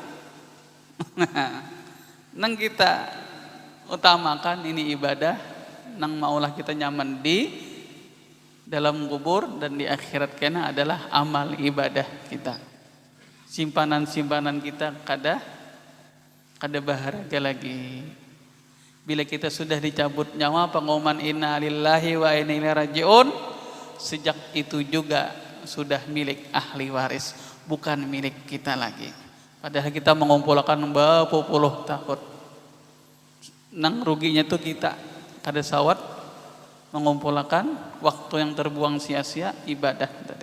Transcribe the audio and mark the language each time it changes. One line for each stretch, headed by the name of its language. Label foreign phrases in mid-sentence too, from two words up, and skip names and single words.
Banjar: Nang kita utamakan ini ibadah, nang maulah kita nyaman di dalam kubur dan di akhirat kena adalah amal ibadah kita. Simpanan-simpanan kita kada bahagia lagi. Bila kita sudah dicabut nyawa, pengumuman
Arabic: inna lillahi wa inna ilaihi rajiun,
Banjar: sejak itu juga sudah milik ahli waris, bukan milik kita lagi. Padahal kita mengumpulkan berpuluh tahun. Nang ruginya itu kita kada sawat mengumpulkan waktu yang terbuang sia-sia ibadah tadi.